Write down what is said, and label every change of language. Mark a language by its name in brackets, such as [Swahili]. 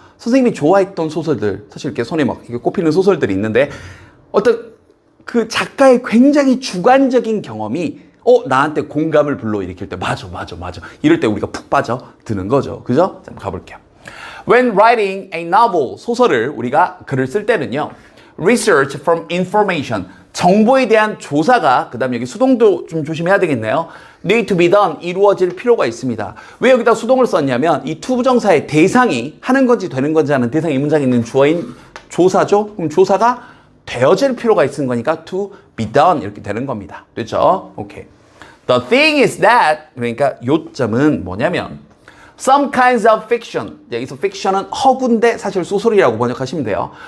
[Korean] 선생님이 좋아했던 소설들, 사실 이렇게 손에 막 이렇게 꼽히는 소설들이 있는데 어떤 그 작가의 굉장히 주관적인 경험이 나한테 공감을 불러일으킬 때 맞아 이럴 때 우리가 푹 빠져드는 거죠. 그죠? 자, 가볼게요. [English] When writing a novel, [Korean] 소설을 우리가 글을 쓸 때는요. [English] Research from information, [Korean] 정보에 대한 조사가 그 다음에 여기 수동도 좀 조심해야 되겠네요. [English] Need to be done, [Korean] 이루어질 필요가 있습니다. 왜 여기다 수동을 썼냐면 이 투부정사의 대상이 하는 건지 되는 건지 하는 대상이 이 문장에 있는 주어인 조사죠. 그럼 조사가 되어질 필요가 있는 거니까 [English] to be done [Korean] 이렇게 되는 겁니다. 됐죠? 오케이. [English] The thing is that [Korean] 그러니까 요점은 뭐냐면 [English] some kinds of fiction [Korean] 여기서 fiction은 허구인데 사실 소설이라고 번역하시면 돼요.